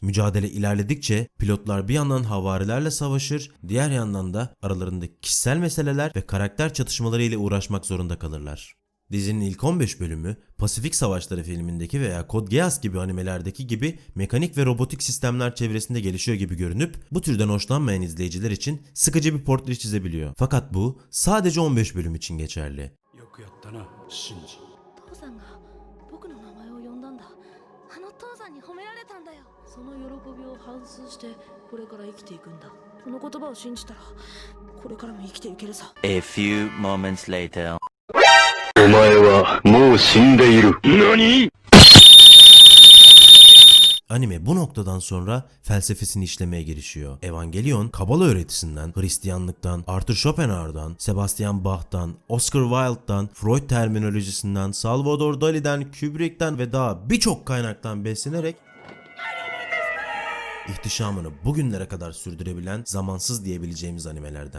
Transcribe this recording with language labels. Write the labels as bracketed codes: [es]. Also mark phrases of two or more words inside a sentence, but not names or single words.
[tr] Mücadele ilerledikçe pilotlar bir yandan havarilerle savaşır, diğer yandan da aralarındaki kişisel meseleler ve karakter çatışmaları ile uğraşmak zorunda kalırlar. Dizinin ilk 15 bölümü Pasifik Savaşları filmindeki veya Code Geass gibi animelerdeki gibi mekanik ve robotik sistemler çevresinde gelişiyor gibi görünüp bu türden hoşlanmayan izleyiciler için sıkıcı bir portre çizebiliyor. Fakat bu sadece 15 bölüm için geçerli. [ja] 父さんが僕の名前を呼んだんだ。あの父さんに褒められたんだよ。その喜びを反芻してこれから生きていくんだ。この言葉を信じたらこれからも生きていけるさ。 [en] A few moments later. [ja] お前はもう死んでいる。何？ [tr] Anime bu noktadan sonra felsefesini işlemeye girişiyor. Evangelion, Kabala öğretisinden, Hristiyanlıktan, Arthur Schopenhauer'dan, Sebastian Bach'tan, Oscar Wilde'dan, Freud terminolojisinden, Salvador Dali'den, Kubrick'ten ve daha birçok kaynaktan beslenerek ihtişamını bugünlere kadar sürdürebilen zamansız diyebileceğimiz animelerden.